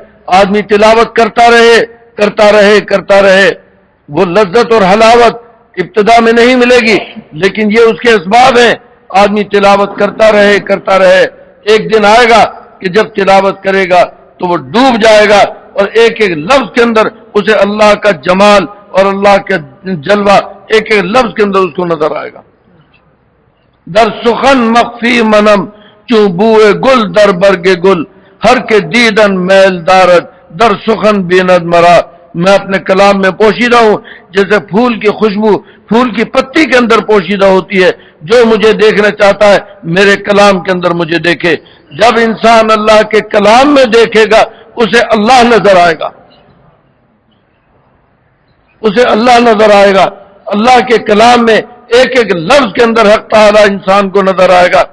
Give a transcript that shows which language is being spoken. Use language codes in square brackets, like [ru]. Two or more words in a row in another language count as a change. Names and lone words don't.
[ur] آدمی تلاوت کرتا رہے, وہ لذت اور حلاوت ابتدا میں نہیں ملے گی, لیکن یہ اس کے اسباب ہیں. آدمی تلاوت کرتا رہے, ایک دن آئے گا کہ جب تلاوت کرے گا تو وہ ڈوب جائے گا, اور ایک ایک لفظ کے اندر اسے اللہ کا جمال اور اللہ کا جلوہ ایک ایک لفظ کے اندر اس کو نظر آئے گا. [fa] در سخن مخفی منم چوں بوئے گل در برگ گل, ہر کے دیدن میل دارد در سخن بیند مرا. [ur] میں اپنے کلام میں پوشیدہ ہوں جیسے پھول کی خوشبو پھول کی پتی کے اندر پوشیدہ ہوتی ہے. جو مجھے دیکھنا چاہتا ہے میرے کلام کے اندر مجھے دیکھے. جب انسان اللہ کے کلام میں دیکھے گا اسے اللہ نظر آئے گا, اللہ کے کلام میں ایک ایک لفظ کے اندر حق تعالی انسان کو نظر آئے گا.